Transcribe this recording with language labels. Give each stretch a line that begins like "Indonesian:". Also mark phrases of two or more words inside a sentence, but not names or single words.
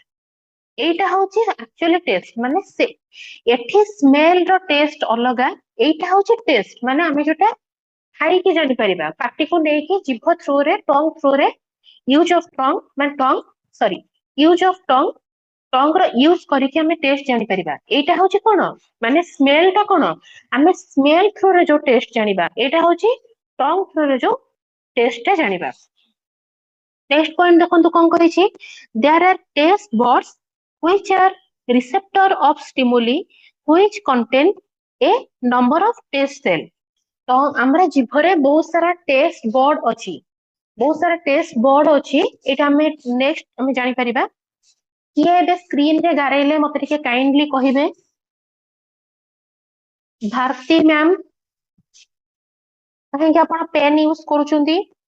Odia: ଏଇଟା ହଉଛି ଆକ୍ଚୁଆଲି ଟେଷ୍ଟ, ମାନେ ସେ ଏଠି ସ୍ମେଲ ର ଟେଷ୍ଟ ଅଲଗା, ଏଇଟା ହଉଛି ଟେଷ୍ଟ ମାନେ ଆମେ ଯୋଉଟା ଖାଇକି ଜାଣିପାରିବା, ପାଟିକୁ ନେଇକି ଜିଭ ଥ୍ରୁରେ ଟଙ୍ଗ ଥ୍ରୁରେ
English: use of tongue
Odia: ମାନେ
English: use of tongue
Odia: ର ୟୁଜ କରିକି ଆମେ ଟେଷ୍ଟ ଜାଣିପାରିବା। ଏଇଟା ହଉଛି କଣ ମାନେ ସ୍ମେଲ ଟା କଣ ଆମେ ସ୍ମେଲ ଥ୍ରୁରେ ଯୋଉ ଟେଷ୍ଟ ଜାଣିବା, ଏଇଟା ହଉଛି ଟଙ୍ଗ ଥ୍ରୁରେ ଯୋଉ ଟେଷ୍ଟ ଟା ଜାଣିବା।
English: next point
Odia: ଦେଖନ୍ତୁ କଣ କରିଛି,
English: there are taste buds which are receptor of stimuli which contain a number of taste cell।
Odia: ତ ଆମର ଜିଭରେ ବହୁତ ସାରା
English: taste bird
Odia: ଅଛି, ବହୁତ ସାରା
English: taste bird
Odia: ଅଛି। ଏଇଟା ଆମେ ନେକ୍ସଟ ଆମେ ଜାଣିପାରିବା। କିଏ ଏବେ ସ୍କ୍ରିନ ରେ ଗାରେଇଲେ ମତେ ଟିକେ କାଇଣ୍ଡଲି କହିବେ? ଭାରତୀ ମ୍ୟାମ, କାହିଁକି ଆପଣ ପେନ୍ ୟୁଜ କରୁଛନ୍ତି?